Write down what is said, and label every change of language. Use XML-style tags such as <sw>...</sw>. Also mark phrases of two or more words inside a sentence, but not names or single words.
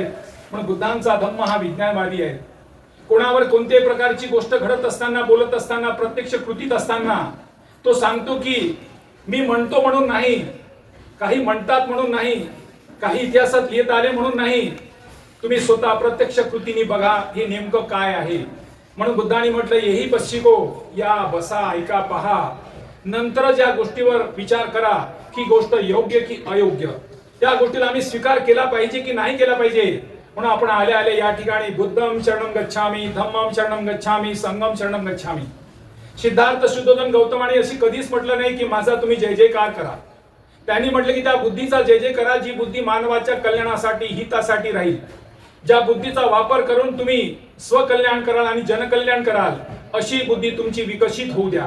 <mr>म्हणून बुद्धांचा धम्म हा विज्ञानवादी आहे. कोणावर कोणत्याही प्रकारची गोष्ट घडत असताना, बोलत असताना, प्रत्यक्ष कृतीत असताना तो सांगतो की मी म्हणतो म्हणून नाही, काही म्हणतात म्हणून नाही, काही इतिहासात लिहित आले म्हणून नाही, तुम्ही स्वतः प्रत्यक्ष कृतीने बघा हे नेमकं काय आहे. म्हणून बुद्धांनी म्हटलं</mr> <pi>येही पश्चिको,</pi> <mr>या बसा ऐका पहा, नंतरच या गोष्टीवर विचार करा की गोष्ट योग्य की अयोग्य, त्या गोष्टीला आम्ही स्वीकार केला पाहिजे की नाही केला पाहिजे. म्हणून आपण आले आले या ठिकाणी</mr> <pi>बुद्धम शरणम गच्छामी, धम्मम शरणम गच्छामी, संघम शरणम गच्छामी.</pi> <mr>सिद्धार्थ शुद्धोधन गौतमाने अशी कधीच म्हटलं नाही की माझा तुम्ही जय जयकार करा. त्यांनी म्हटलं की त्या बुद्धीचा जय जय करा जी बुद्धी मानवाच्या कल्याणासाठी हितासाठी राहील. ज्या बुद्धीचा वापर करून तुम्ही स्वकल्याण कराल आणि जनकल्याण कराल अशी बुद्धी तुमची विकसित होऊ द्या.</mr>